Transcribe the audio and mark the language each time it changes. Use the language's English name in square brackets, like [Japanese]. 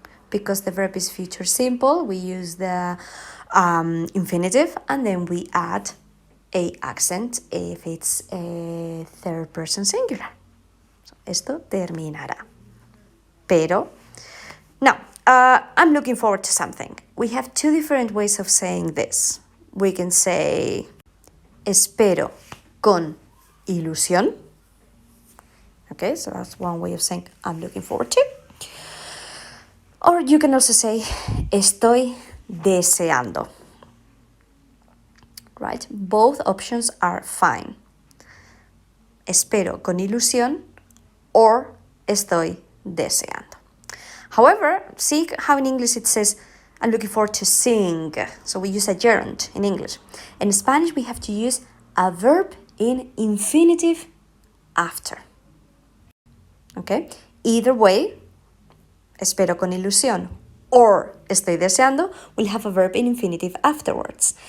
[English] Because the verb is future simple, we use the infinitive and then we add a accent if it's a third person singular. So, esto terminará. Pero, now, I'm looking forward to something. We have two different ways of saying this. We can say, espero con ilusión. Okay, so that's one way of saying I'm looking forward to. Or you can also say, estoy deseando. Right? Both options are fine. Espero con ilusión [Spanish] or [English] estoy deseando. However, see how in English it says, I'm looking forward to seeing. So we use a gerund in English. In Spanish, we have to use a verb in infinitive after. Okay? Either way, espero con ilusión or estoy deseando will have a verb in infinitive afterwards.